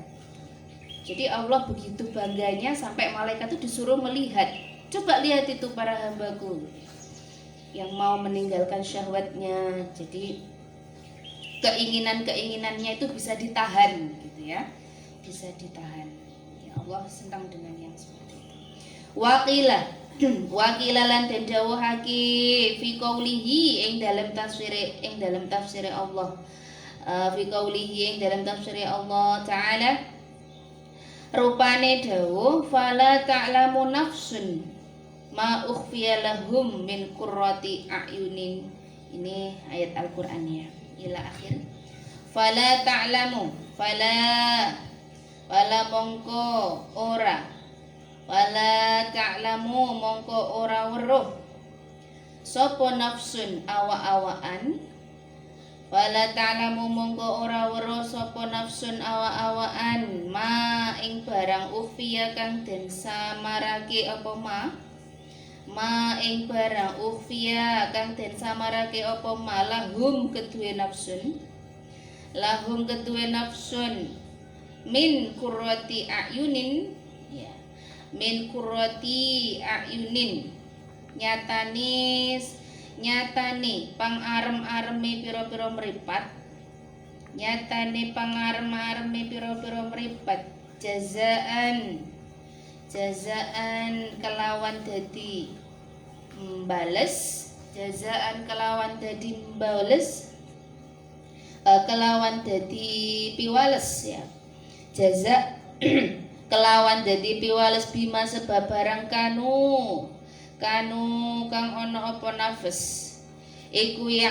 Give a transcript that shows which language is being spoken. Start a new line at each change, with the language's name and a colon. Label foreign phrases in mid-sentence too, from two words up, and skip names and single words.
Indonesian: Jadi Allah begitu bangganya sampai malaikat itu disuruh melihat. Coba lihat itu para hambaku yang mau meninggalkan syahwatnya. Jadi keinginannya itu bisa ditahan, gitu ya, bisa ditahan. Ya Allah senang dengan yang seperti itu.
Javanese: Wakila lan den dawuhake
Arabic: في قوله
Javanese: ing dalam tafsir Allah.
Arabic: في قوله
Javanese: ing dalam tafsir Allah taala rupane dawuh
Arabic: فلا تعلم نفس ما أخفي لهم من قرة أعين.
Indonesian: Ini ayat Al-Qur'annya
Arabic: إلى آخر. فلا تعلم
Javanese: fala mongko ora
Arabic: ولا تعلم
Javanese: mongko ora weruh sapa nafsun awa-awaan
Arabic: ولا تعلم
Javanese: mongko ora weruh sapa nafsun awa-awaan ma ing barang ukhfiya kang den samarake apa ma ing barang ukhfiya kang den samarake apa ma lahum kedue nafsun
Arabic: من قرة أعين,
Javanese: ya,
Arabic: من قرة أعين
Javanese: nyatane pangarem-areme pira-pira mripat, nyatane pangarem-areme pira-pira mripat jazaan kelawan dadi mbales, jazaan kelawan dadi mbales, kelawan dadi piwales, ya, jaza kelawan dadi piwales bima sebab barang kanu kang ana apa nafas iku